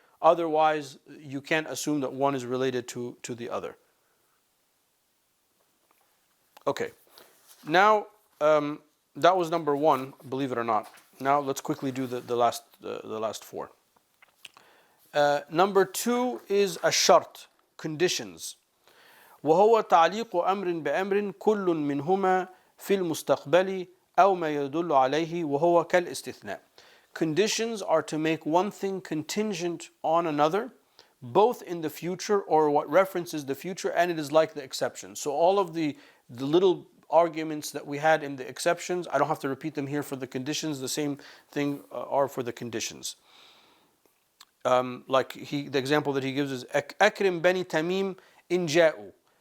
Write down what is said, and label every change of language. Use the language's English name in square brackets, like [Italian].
[English] Otherwise, you can't assume that one is related to the other. Okay. Now, that was number one, believe it or not. Now let's quickly do the last four. Number two is الشرط, conditions. [Arabic] وهو تعليق أمر بأمر كل منهما في المستقبل أو ما يدل عليه وهو كالاستثناء. [English] Conditions are to make one thing contingent on another, both in the future or what references the future, and it is like the exception. So all of the little arguments that we had in the exceptions, I don't have to repeat them here for the conditions. The same thing are for the conditions. The example that he gives is [Arabic] أكرم بني تميم إن جاءوا.